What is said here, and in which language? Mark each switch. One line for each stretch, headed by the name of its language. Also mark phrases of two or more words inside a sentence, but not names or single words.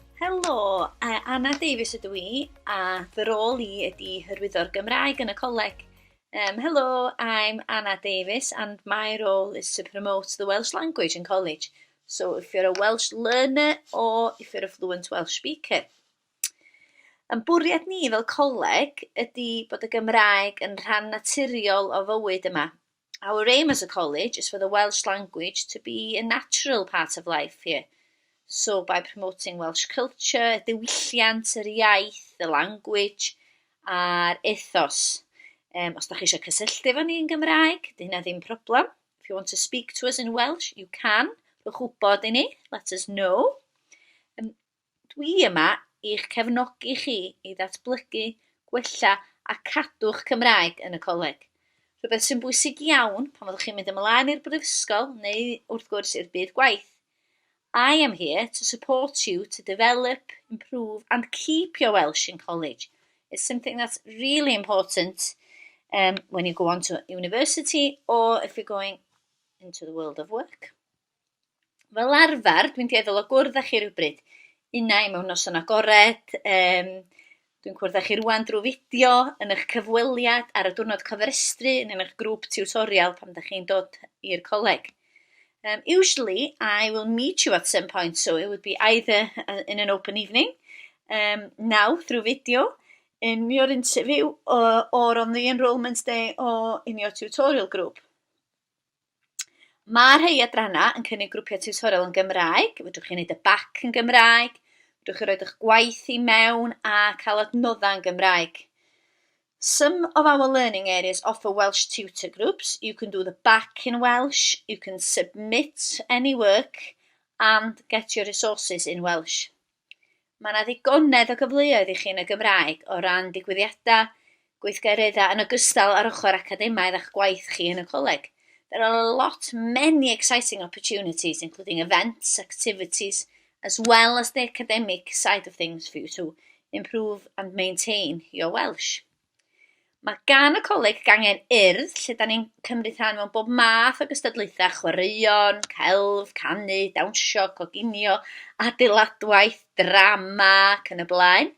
Welsh: Helo, Anna Davies ydw i, a fy rôl i ydy hyrwyddo'r Gymraeg yn y coleg.
English: Hello, I'm Anna Davies, and my role is to promote the Welsh language in college. So if you're a Welsh learner or if you're a fluent Welsh speaker.
Welsh: Yn bwriad ni fel coleg ydy bod y Gymraeg yn rhan naturiol o fywyd yma.
English: Our aim as a college is for the Welsh language to be a natural part of life here. So by promoting Welsh culture,
Welsh: diwylliant, yr iaith,
English: the language,
Welsh: a'r ethos. Os da chi eisiau cysylltu efo ni yn Gymraeg, di hynna ddim problem.
English: If you want to speak to us in Welsh, you can.
Welsh: Rwy'ch wybod i ni,
English: let us know.
Welsh: Dwi yma i'ch cefnogi chi i ddatblygu, gwella a cadw'ch Cymraeg yn y coleg. Rhywbeth sy'n bwysig iawn pan fyddwch chi'n mynd ymlaen i'r brifysgol neu wrth gwrs i'r byd gwaith.
English: I am here to support you to develop, improve and keep your Welsh in college. It's something that's really important when you go on to university or if you're going into the world of work.
Welsh: Fel arfer, dwi'n dueddol o gwrdd â chi rhywbryd. Unai mewn noson agored, dwi'n cwrdd â chi rwan drwy fideo yn eich cyfweliad ar y diwrnod cofrestru yn eich grŵp tiwtorial pan da chi'n dod i'r coleg.
English: Usually, I will meet you at some point, so it would be either in an open evening, now through video, in your interview, or on the enrolment day, or in your tutorial group.
Welsh: Mae'r rhai adranna yn cynnig grwpiau tutorial yn Gymraeg, fedrwch chi wneud y bac yn Gymraeg, fedrwch chi roed eich gwaith i mewn a cael adnoddau yn Gymraeg.
English: Some of our learning areas offer Welsh tutor groups. You can do the back in Welsh, you can submit any work and get your resources in Welsh.
Welsh: Mae yna ddigonedd o gyfleoedd i chi yn y Gymraeg o ran digwyddiadau, gweithgareddau yn ogystal ar ochr academaidd a'ch gwaith chi yn y coleg.
English: There are many exciting opportunities, including events, activities, as well as the academic side of things for you to improve and maintain your Welsh.
Welsh: Mae gan y coleg gangen urdd lle da ni'n cymryd rhan mewn bob math o gystadlaethau chwaraeon, celf, canu, dawnsio, coginio, adeiladwaith, drama, ac yn y blaen.